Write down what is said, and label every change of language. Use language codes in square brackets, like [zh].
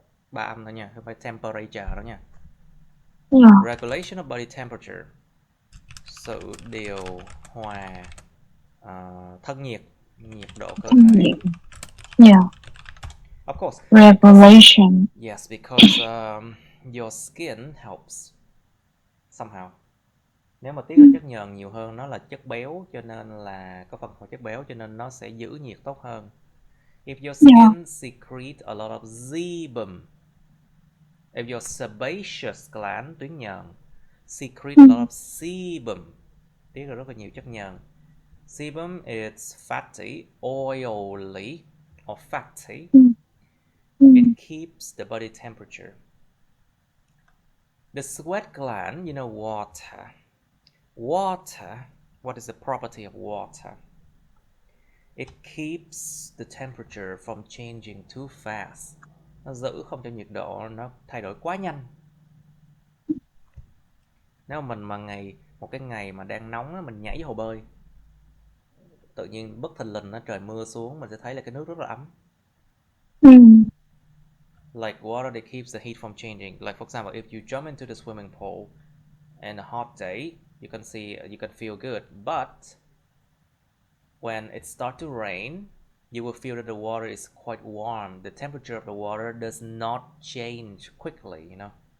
[vi] 3 âm thôi nha, không phải temperature đó nha. [en] Regulation of body temperature. [vi] Sự điều hòa thân nhiệt, nhiệt độ cơ thể. [en] Of course. Regulation. Yes, because your skin helps somehow. [vi] Nếu mà tiết ra chất nhờn nhiều hơn, nó là chất béo, cho nên là có phần của chất béo, cho nên nó sẽ giữ nhiệt tốt hơn. [en] If your skin secrete a lot of sebum, if your sebaceous gland, [vi] tuyến nhờn, [en] secrete a lot of sebum, [vi] tiết ra rất là nhiều chất nhờn. [en] Sebum is fatty, oily, or fatty. It keeps the body temperature. The sweat gland, you know, water. Water, what is the property of water? It keeps the temperature from changing too fast. [vi] Nó giữ không cho nhiệt độ nó thay đổi quá nhanh. Nếu mà mình mà một cái ngày mà đang nóng á, mình nhảy vô hồ bơi, tự nhiên bất thình lình trời mưa xuống, mình sẽ thấy là cái nước rất là ấm. [en] Like water, it keeps the heat from changing. Like for example, if you jump into the swimming pool in a hot day, you can feel good. But when it starts to rain, you will feel that the water is quite warm. The temperature of the water does not change quickly, you know.